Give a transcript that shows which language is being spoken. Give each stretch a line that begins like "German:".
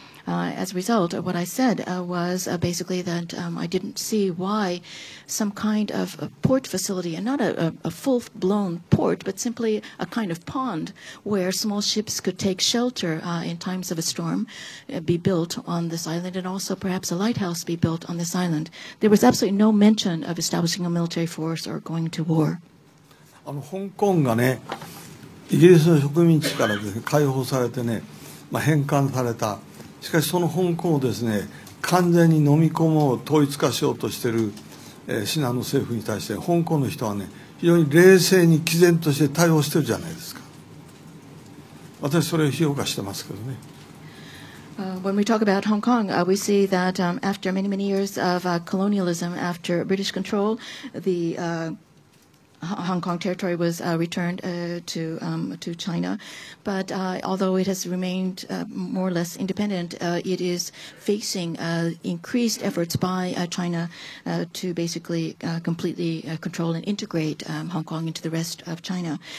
English: As a result, what I said was basically that I didn't see why some kind of a port facility, and not a full-blown port, but simply a kind of pond where small ships could take shelter in times of a storm, be built on this island, and also perhaps a lighthouse be built on this island. There was absolutely no mention of establishing a military force or going to war.
Japanese: 香港がね、イギリスの植民地からですね、解放されてね、返還された。しかしその香港をですね、完全に飲み込もう、統一化しようとしている、シナの政府に対して香港の人はね、非常に冷静に毅然として対応してるじゃないですか。私それを評価してますけどね。
English: When we talk about Hong Kong, we see that after many years of colonialism, after British control, the Hong Kong territory was returned to China, but although it has remained more or less independent, it is facing increased efforts by China to basically completely control and integrate Hong Kong into the rest of China.